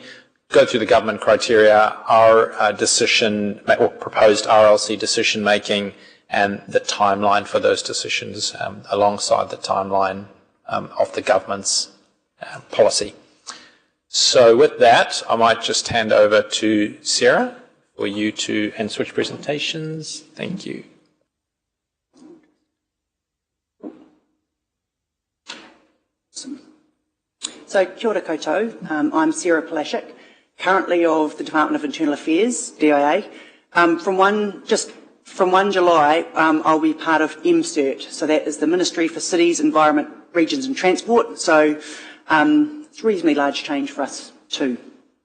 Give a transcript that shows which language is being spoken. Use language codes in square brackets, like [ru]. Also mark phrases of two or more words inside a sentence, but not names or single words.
[en] Go through the government criteria, our decision, or proposed RLC decision making, and the timeline for those decisions alongside the timeline of the government's policy. So with that, I might just hand over to Sarah for you to switch presentations. Thank you. So, [mi] kia ora koutou. [en] I'm Sarah Palashik, currently of the Department of Internal Affairs, DIA. From 1 July, I'll be part of MCERT, so that is the Ministry for Cities, Environment, Regions and Transport. So it's a reasonably large change for us too.